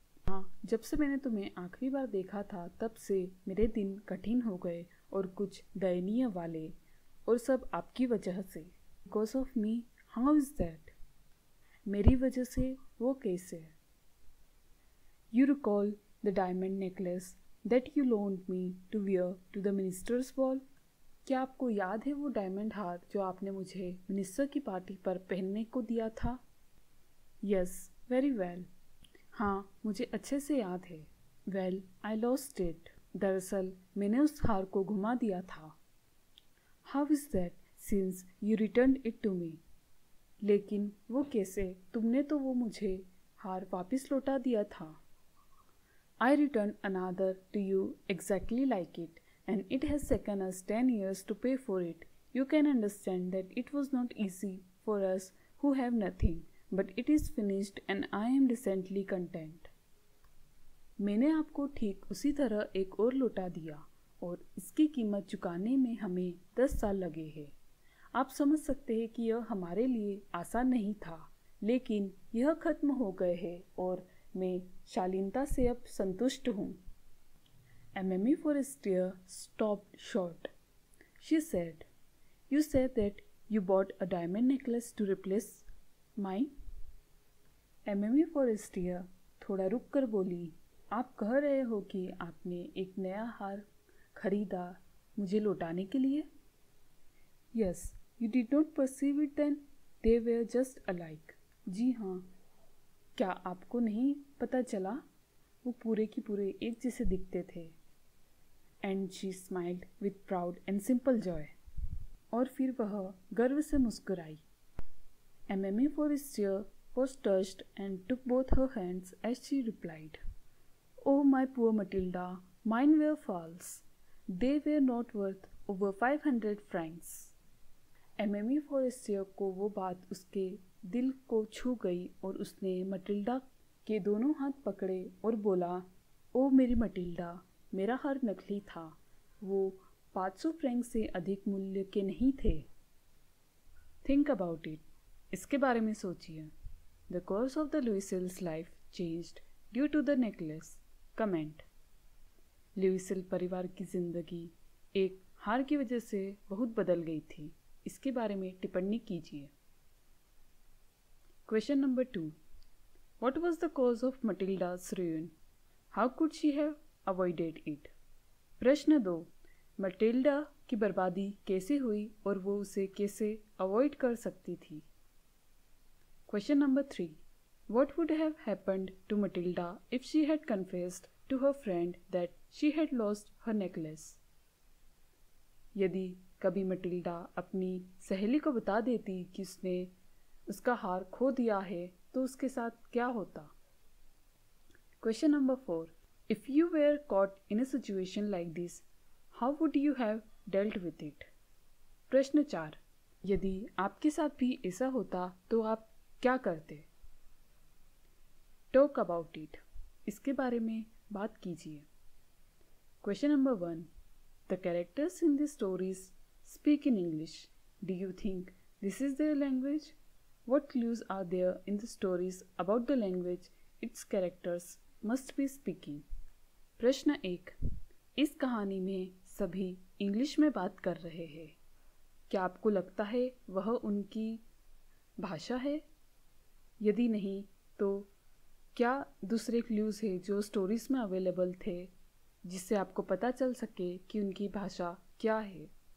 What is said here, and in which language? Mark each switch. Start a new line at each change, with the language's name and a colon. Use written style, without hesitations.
Hindi: हाँ, जब से मैंने तुम्हें आखिरी बार देखा था तब से मेरे दिन कठिन हो गए और कुछ दयनीय वाले, और सब आपकी वजह से।
English: Because of me? How is that?
Hindi: मेरी वजह से वो कैसे?
English: You recall the diamond necklace that you loaned me to wear to the minister's ball?
Hindi: क्या आपको याद है वो डायमंड हार जो आपने मुझे मिनिस्टर की पार्टी पर पहनने को दिया था?
English: Yes, very well.
Hindi: हाँ, मुझे अच्छे से याद है।
English: Well, I lost it.
Hindi: दरअसल मैंने उस हार को घुमा दिया था।
English: How is that, since you returned it to me?
Hindi: लेकिन वो कैसे? तुमने तो वो मुझे हार वापस लौटा दिया था।
English: I returned another to you exactly like it, and it has taken us 10 years to pay for it. You can understand that it was not easy for us who have nothing, but it is finished and I am decently content.
Hindi: मैंने आपको ठीक उसी तरह एक और लौटा दिया और इसकी कीमत चुकाने में हमें 10 साल लगे हैं। आप समझ सकते हैं कि यह हमारे लिए आसान नहीं था, लेकिन यह खत्म हो गए है और मैं शालीनता से अब संतुष्ट हूँ।
English: Mamie Forestier stopped short. She said, "You said that you bought a diamond necklace to replace mine?"
Hindi: Mamie Forestier थोड़ा रुक कर बोली, "आप कह रहे हो कि आपने एक नया हार खरीदा मुझे लौटाने के लिए?"
English: Yes, you did not perceive it then? They were just alike.
Hindi: जी हाँ, क्या आपको नहीं पता चला? वो पूरे की पूरे एक जैसे दिखते थे।
English: And she smiled with proud and simple joy.
Hindi: और फिर वह गर्व से मुस्कुराई।
English: Mamie Forestier was touched and took both her hands as she replied, "Oh my poor Matilda, mine were false. They were not worth over 500 francs."
Hindi: Mamie Forestier को वो बात उसके दिल को छू गई और उसने मटिल्डा के दोनों हाथ पकड़े और बोला, "ओ मेरी मटिल्डा, मेरा हार नकली था। वो 500 फ्रैंक से अधिक मूल्य के नहीं थे."
English: Think about it.
Hindi: इसके बारे में सोचिए।
English: The course of the Louisel's life changed due to the necklace. Comment.
Hindi: ल्यूइसेल परिवार की जिंदगी एक हार की वजह से बहुत बदल गई थी। इसके बारे में टिप्पणी कीजिए।
English: Question number 2. What was the cause of Matilda's ruin? How could she have avoided it?
Hindi: प्रश्न 2. मटिल्डा की बर्बादी कैसे हुई और वो उसे कैसे अवॉइड कर सकती थी?
English: Question number 3. What would have happened to Matilda if she had confessed to her friend that she had lost her necklace?
Hindi: यदि कभी मटिल्डा अपनी सहेली को बता देती कि उसने उसका हार खो दिया है तो उसके साथ क्या होता?
English: Question number 4. If you were caught in a situation like this, how would you have dealt with it?
Hindi: प्रश्न 4. यदि आपके साथ भी ऐसा होता तो आप क्या करते?
English: Talk about it.
Hindi: इसके बारे में बात कीजिए।
English: Question number 1. The characters in the stories speak in English. Do you think this is their language? What clues are there in the stories about the language its characters must be speaking?
Hindi: प्रश्न 1. इस कहानी में सभी English में बात कर रहे हैं। क्या आपको लगता है वह उनकी भाषा है? यदि नहीं तो क्या दूसरे क्लूज है जो स्टोरीज में अवेलेबल थे जिससे आपको पता चल सके कि उनकी भाषा क्या है?